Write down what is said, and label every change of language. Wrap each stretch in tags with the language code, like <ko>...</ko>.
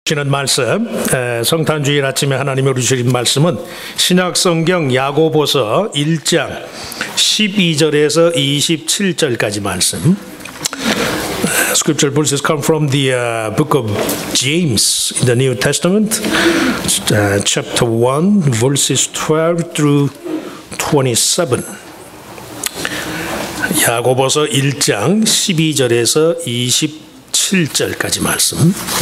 <ko>주시는 말씀, 성탄주일 아침에 하나님이 우리 주신 말씀은 신약성경 야고보서 1장 12절에서 27절까지 말씀.</ko> <en>Scripture verses come from the book of James in the New Testament, chapter 1, verses 12 through 27.</en> <ko>야고보서 1장 12절에서 27절까지 말씀.</ko>